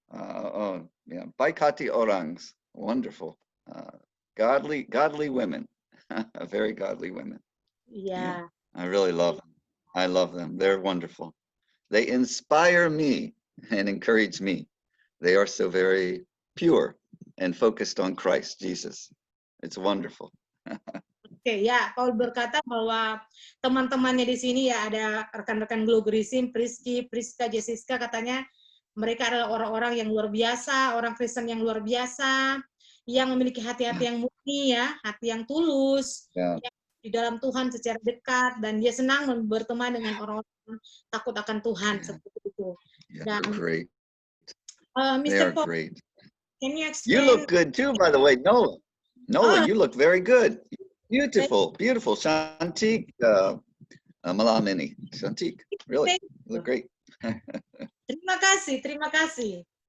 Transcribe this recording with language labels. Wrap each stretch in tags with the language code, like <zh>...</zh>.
<en>Yeah,</en> <id>baik hati</id> <en>orangs, wonderful, godly women, very godly women. Yeah, I really love them. I love them. They're wonderful. They inspire me and encourage me. They are so very pure and focused on Christ Jesus. It's wonderful.</en> <id>Oke, ya, Paul berkata bahwa teman-temannya di sini ya ada rekan-rekan Glogerisim, Prisky, Priska, Jessica, katanya mereka adalah orang-orang yang luar biasa, orang Kristen yang luar biasa, yang memiliki hati-hati yang murni ya, hati yang tulus, yang di dalam Tuhan secara dekat, dan dia senang berteman dengan orang-orang takut akan Tuhan seperti itu. Dan</id> <en>great. Mr. Paul, can you explain? You look good too, by the way, Nola. Nola, you look very good. Beautiful.</en> <id>Shantik malam ini. Shantik,</id> <en>really, you look great.</en> <id>Terima kasih.</id>